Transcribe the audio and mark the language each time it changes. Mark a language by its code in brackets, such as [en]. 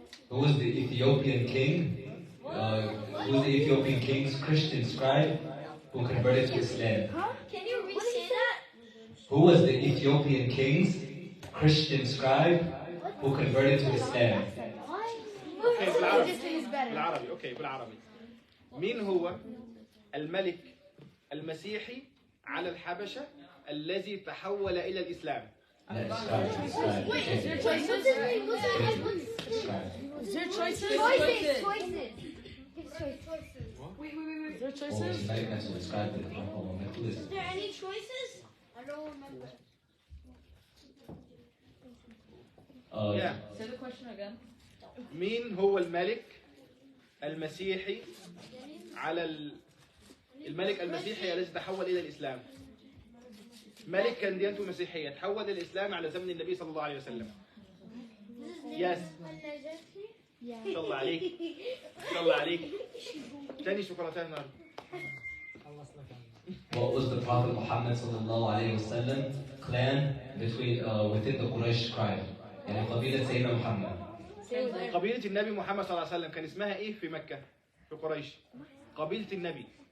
[en] Who was the Ethiopian king? Who was the Ethiopian king's Christian scribe who converted to Islam? Can you re-say that? Who was the Ethiopian king's Christian scribe who converted to Islam? Okay, بالعربي. Okay, بالعربي. [ar] مين هو الملك المسيحي على الحبشة الذي تحول إلى الإسلام؟ [en] Is there choices? Is there choices? Choices. Wait. Is there choices? Is there any choices? I don't remember. Yeah. Say the question again. [ar] مين هو الملك المسيحي على الملك المسيحي الذي تحول إلى الإسلام؟ ملك كان ديانته مسيحية تحول إلى الإسلام على زمن النبي صلى الله عليه وسلم. Yes. إن شاء الله عليك. إن شاء الله عليك. تاني شوكولاتة النهارده. [en] What was the Prophet Muhammad [ar] sallallahu alayhi wasallam [en] clan within the Quraysh tribe? [ar] يعني قبيلة سيدنا محمد. قبيلة النبي محمد صلى الله عليه وسلم كان اسمها إيه في مكة؟ في قريش. قبيلة النبي.